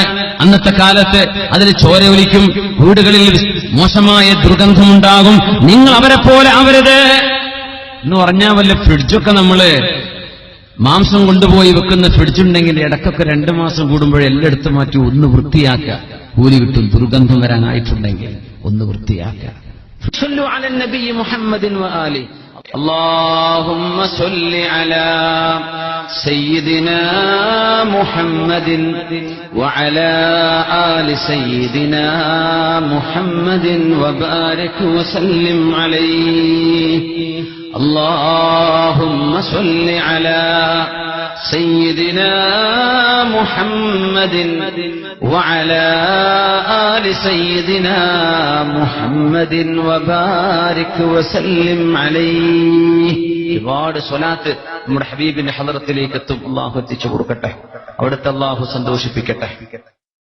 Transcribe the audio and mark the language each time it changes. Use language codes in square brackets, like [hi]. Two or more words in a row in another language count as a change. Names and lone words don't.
[ml] അന്നത്തെ കാലത്ത് അതിൽ ചോര ഒലിക്കും, വീടുകളിൽ മോശമായ ദുർഗന്ധമുണ്ടാകും. നിങ്ങൾ അവരെ പോലെ ആവരുത് എന്ന് പറഞ്ഞാൽ, വല്ല ഫ്രിഡ്ജൊക്കെ നമ്മള് മാംസം കൊണ്ടുപോയി വെക്കുന്ന ഫ്രിഡ്ജുണ്ടെങ്കിൽ ഇടയ്ക്കൊക്കെ 2 മാസം കൂടുമ്പോഴേ എല്ലാം എടുത്തു മാറ്റി ഒന്ന് വൃത്തിയാക്കുക. കൂലി കിട്ടും. ദുർഗന്ധം വരാനായിട്ടുണ്ടെങ്കിൽ ഒന്ന് വൃത്തിയാക്കുക. [ar] صلوا على النبي محمد وآله. اللهم صل على سيدنا محمد وعلى آل سيدنا محمد وبارك وسلم عليه. اللهم صل على سيدنا محمد وعلى آل سيدنا محمد وبارك وسلم عليه. [ml] ഒരുപാട് സ്വലാത്ത് നമ്മുടെ ഹബീബിന്റെ ഹളറത്തിലേക്ക് എത്തും. അല്ലാഹു എത്തിച്ചു കൊടുക്കട്ടെ, അവിടുത്തെ അല്ലാഹു സന്തോഷിപ്പിക്കട്ടെ.